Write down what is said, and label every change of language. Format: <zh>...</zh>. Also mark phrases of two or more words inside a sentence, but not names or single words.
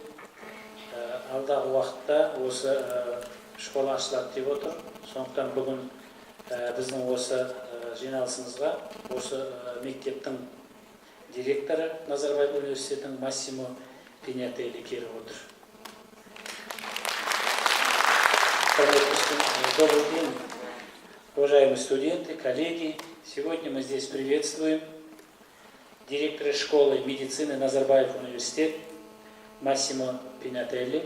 <kk>Алдағы уақытта осы школа ашылады деп отыр. Сондықтан бүгін біздің осы жиналысымызға осы мектептің директоры Назарбаев университетінің Массимо Пиньятелли келіп отыр.</kk> <ru>Добрый день, уважаемые студенты, коллеги. Сегодня мы здесь приветствуем директора школы медицины Назарбаев университет Массимо Пиньятелли.</ru>